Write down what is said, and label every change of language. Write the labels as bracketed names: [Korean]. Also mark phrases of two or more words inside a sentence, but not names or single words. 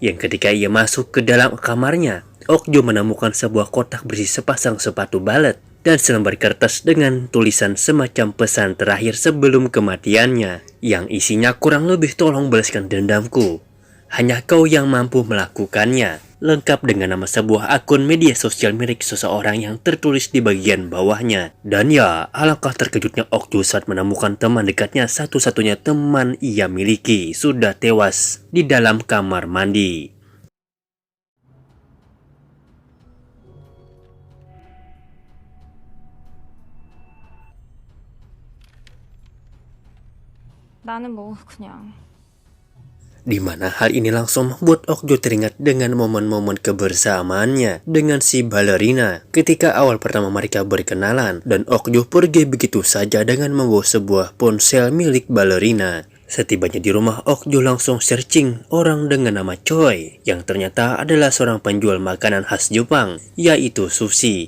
[Indonesian] Yang ketika ia masuk ke dalam kamarnya, Okju menemukan sebuah kotak berisi sepasang sepatu balet dan selembar kertas dengan tulisan semacam pesan terakhir sebelum kematiannya, yang isinya kurang lebih, tolong balaskan dendamku, hanya kau yang mampu melakukannya, lengkap dengan nama sebuah akun media sosial milik seseorang yang tertulis di bagian bawahnya. Dan ya, alangkah terkejutnya Okju saat menemukan teman dekatnya, satu-satunya teman ia miliki, sudah tewas di dalam kamar mandi. [Korean] 나는 뭐 그냥 [Indonesian] Di mana hal ini langsung membuat Okju teringat dengan momen-momen kebersamaannya dengan si Ballerina ketika awal pertama mereka berkenalan, dan Okju pergi begitu saja dengan membawa sebuah ponsel milik Ballerina. Setibanya di rumah, Okju langsung searching orang dengan nama Choi, yang ternyata adalah seorang penjual makanan khas Jepang, yaitu sushi.